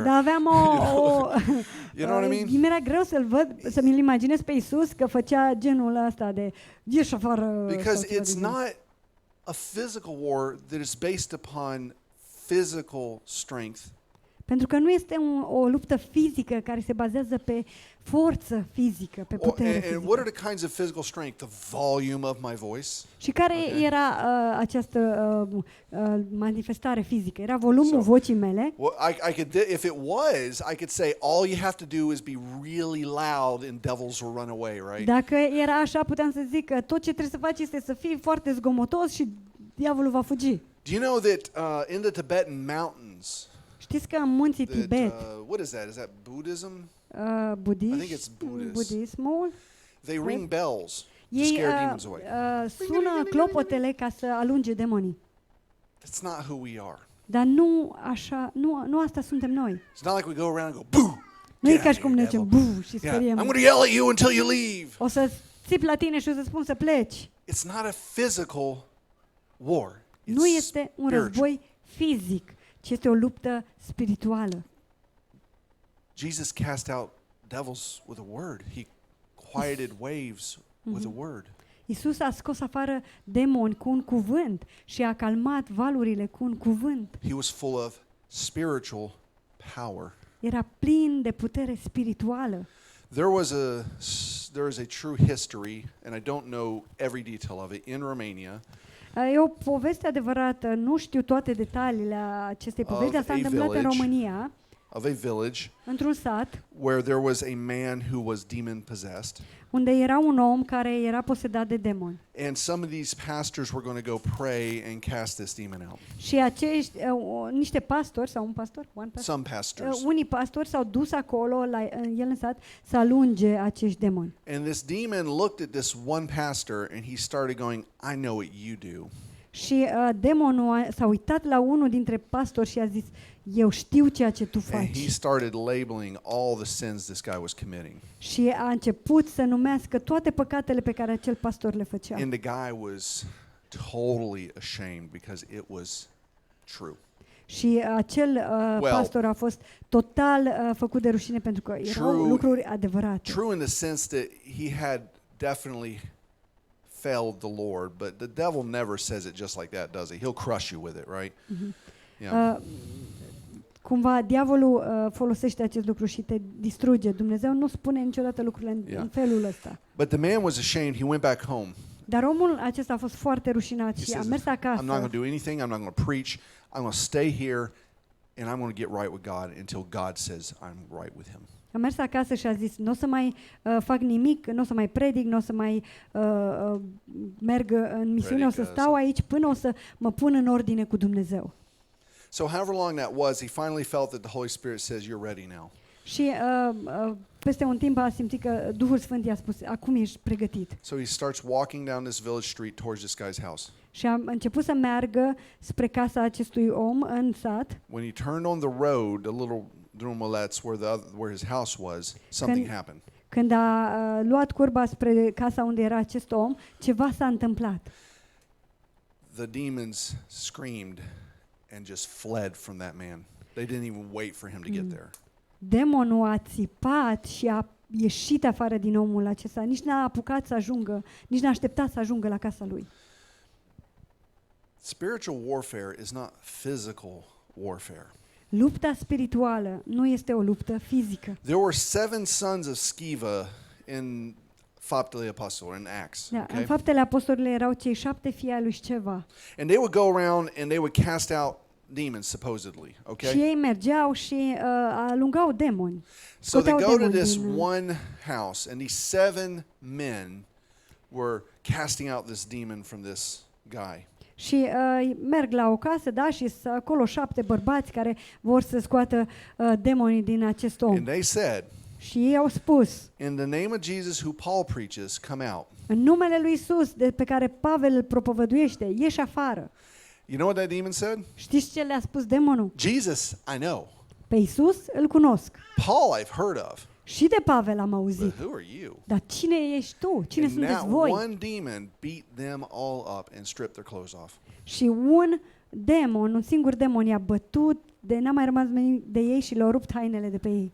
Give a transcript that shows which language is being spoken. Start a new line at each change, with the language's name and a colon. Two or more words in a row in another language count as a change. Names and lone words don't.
Romanian: Dar aveam
English: You know what I mean?
Romanian: mi-era greu să-l văd, să-mi imaginez pe Isus că făcea genul ăsta de ieși afară.
English: Because
Romanian: sau ceva
English: it's
Romanian: de genul.
English: not a physical war that is based upon physical strength.
Romanian: Pentru că nu este o luptă fizică care se bazează pe forță fizică, pe putere
English: And
Romanian: fizică.
English: what are the kinds of physical strength? The volume of my voice.
Romanian: Și care
English: Okay.
Romanian: era această manifestare fizică? Era volumul
English: So-
Romanian: vocii mele.
English: Well, I could, if it was, I could say all you have to do is be really loud and devils will run away, right?
Romanian: Dacă era așa, puteam să zic că tot ce trebuie să faci este să fii foarte zgomotos și diavolul va fugi.
English: Do you know that in the Tibetan mountains,
Romanian: Știți că în munții
English: that,
Romanian: Tibet,
English: what is that? Is that Buddhism? I think it's Buddhist.
Romanian: Budismul.
English: They ring bells to
Romanian: Ei
English: scare demons away.
Romanian: sună clopotele ca să alunge demonii.
English: That's not who we are.
Romanian: Dar nu așa, nu asta suntem noi.
English: It's not like we go around and go, boo!
Romanian: Nu e
English: Get
Romanian: ca
English: out
Romanian: și
English: of
Romanian: cum ne
English: here,
Romanian: zicem
English: devil.
Romanian: bu și
English: Yeah, I'm
Romanian: speriem.
English: going to yell at you until you leave.
Romanian: O să țip la tine și o să spun să pleci.
English: It's not a physical war.
Romanian: Nu
English: It's
Romanian: este un
English: spiritual.
Romanian: război fizic, ci este o luptă spirituală.
English: Jesus cast out devils with a word. He quieted waves with a word.
Romanian: Isus a scos afară demoni cu un cuvânt și a calmat valurile cu un cuvânt.
English: He was full of spiritual power.
Romanian: Era plin de putere spirituală.
English: There is a true history, and I don't know every detail of it, in Romania.
Romanian: E o poveste adevărată, nu știu toate detaliile acestei povesti, dar s-a a întâmplat în
English: village.
Romanian: România,
English: Of a village
Romanian: într-un sat,
English: where there was a man who was demon possessed.
Romanian: unde era un om care era posedat de demoni.
English: And some of these pastors were going to go pray and cast this demon out.
Romanian: Și acești, niște pastori, sau un pastor?
English: Some pastors.
Romanian: Unii pastori s-au dus acolo, el în sat, să alunge acești demoni.
English: And this demon looked at this one pastor and he started going, I know what you do.
Romanian: Și demonul s-a uitat la unul dintre pastori și a zis, eu știu ceea ce tu
English: And he
Romanian: faci.
English: started labeling all the sins this guy was committing.
Romanian: Și a început să numească toate păcatele pe care acel pastor le făcea.
English: And the guy was totally ashamed because it was true.
Romanian: Și acel pastor a fost total făcut de rușine pentru că erau
English: True.
Romanian: lucruri adevărate.
English: True in the sense that he had definitely failed the Lord, but the devil never says it just like that, does he? He'll crush you with it, right? Yeah.
Romanian: Cumva diavolul folosește acest lucru și te distruge. Dumnezeu nu spune niciodată lucrurile în felul ăsta.
English: But the man was ashamed. He went back home.
Romanian: Dar omul acesta a fost foarte rușinat
English: He
Romanian: și a
English: says,
Romanian: mers
English: I'm not going
Romanian: acasă.
English: to do anything. I'm not going to preach. I'm going to stay here and I'm going to get right with God until God says I'm right with him.
Romanian: A mers acasă și a zis, nu o să mai fac nimic, nu o să mai predic, nu o să mai merg în misiune, o să stau aici până o să mă pun în ordine cu Dumnezeu.
English: So however long that was, he finally felt that the Holy Spirit says, you're ready now.
Romanian: Și peste un timp a simțit că Duhul Sfânt i-a spus, acum ești pregătit.
English: So he starts walking down this village street towards this guy's house.
Romanian: Și a început să meargă spre casa acestui om în sat.
English: When he turned on the road, a little drumulets where his house was, something happened.
Romanian: Când a luat curba spre casa unde era acest om, ceva s-a întâmplat.
English: The demons screamed and just fled from that man. They didn't even wait for him to get there.
Romanian: Demonul a țipat și a ieșit afară din omul acesta. Nici n-a apucat să ajungă, nici n-a așteptat să ajungă la casa lui.
English: Spiritual warfare is not physical warfare.
Romanian: Lupta spirituală nu este o luptă fizică.
English: There were 7 sons of Sceva in Faptele Apostolilor, in Acts.
Romanian: Da,
English: Okay?
Romanian: în Faptele Apostolilor erau cei 7 fii ai lui Sceva.
English: And they would go around and they would cast out demons, supposedly.
Romanian: Și
English: Okay?
Romanian: ei mergeau și alungau demoni.
English: So they
Romanian: scoteau
English: go to
Romanian: demoni
English: this
Romanian: din-
English: one house, and these 7 men were casting out this demon from this guy.
Romanian: Și merg la o casă, da, și sunt acolo 7 bărbați care vor să scoată demonii din acest om.
English: And they said,
Romanian: Și ei au spus,
English: in the name of Jesus who Paul preaches, come out.
Romanian: în numele lui Isus, pe care Pavel îl propovăduiește, ieși afară.
English: You know what that demon said?
Romanian: Știți ce le-a spus demonul?
English: Jesus, I know.
Romanian: Pe Isus îl cunosc.
English: Paul I've heard of.
Romanian: Și de Pavel am auzit.
English: But who are you?
Romanian: Dar cine ești tu? Cine
English: And
Romanian: sunteți
English: that
Romanian: voi?
English: one demon beat them all up and stripped their clothes off.
Romanian: Și un demon, un singur demon i-a bătut, de n-a mai rămas nimic de ei și le-a rupt hainele de pe ei.